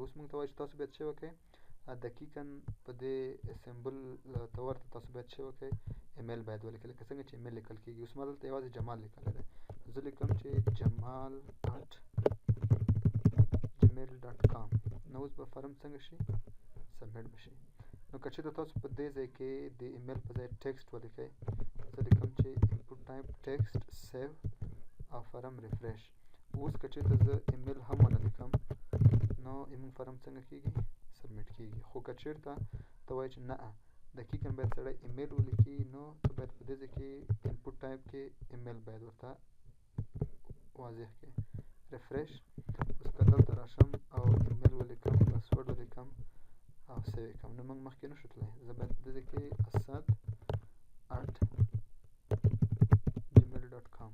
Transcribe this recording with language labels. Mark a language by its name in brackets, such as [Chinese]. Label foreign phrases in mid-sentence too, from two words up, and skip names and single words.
[Pashto] اوس موږ ته وایي چې تاسو باید څه وکړئ، دقیقاً په دې سمبل ته ورته تاسو باید څه وکړئ، ایمیل باید ولیکئ، لکه څنګه چې ایمیل لیکل کېږي. اوس ما دلته یوازې جمال لیکلی دی، زه لیکم چې jamal@gmail.com. نو اوس به فارم څنګه شي، سبمیټ بشي. نو که چېرته تاسو په دې ځای کې د ایمیل په ځای ټکسټ ولیکئ، زه لیکم چې [English] input type text save [Pashto] او [English] form refresh. [Pashto] اوس که چېرته زه ایمیل هم ونه لیکم، نو زموږ فارم څنګه کېږي، سبمیټ کېږي. خو که چېرته ته وایې چې نه دقیقاً باید سړی ایمیل ولیکي، نو ته باید په دې ځای کې [English] input type [Pashto] کې ایمیل باید ورته واضح کړې، ریفریش. اوس که دلته راشم او ایمیل ولیکم، پاسورډ ولیکم او سیو یې کړم، نو موږ مخکې نشو تللی. زه باید په دې ځای کې asad@gmail.com.